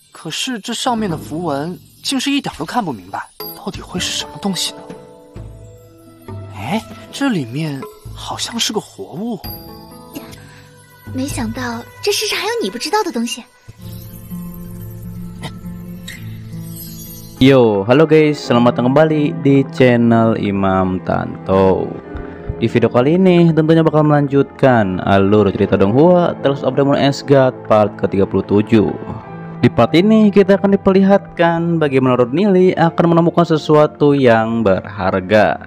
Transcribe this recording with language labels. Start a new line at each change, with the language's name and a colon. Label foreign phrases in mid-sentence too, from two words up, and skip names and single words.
Chinese: 可是这上面的符文竟是一点都看不明白，到底会是什么东西呢？哎，这里面好像是个活物。没想到这世上还有你不知道的东西。
Indonesian: Yo, halo guys, selamat datang kembali di channel Imam Tanto. Di video kali ini tentunya bakal melanjutkan alur cerita Donghua Tales of Demon Asgard part ke-37. Di part ini kita akan diperlihatkan bagaimana Lord Nili akan menemukan sesuatu yang berharga.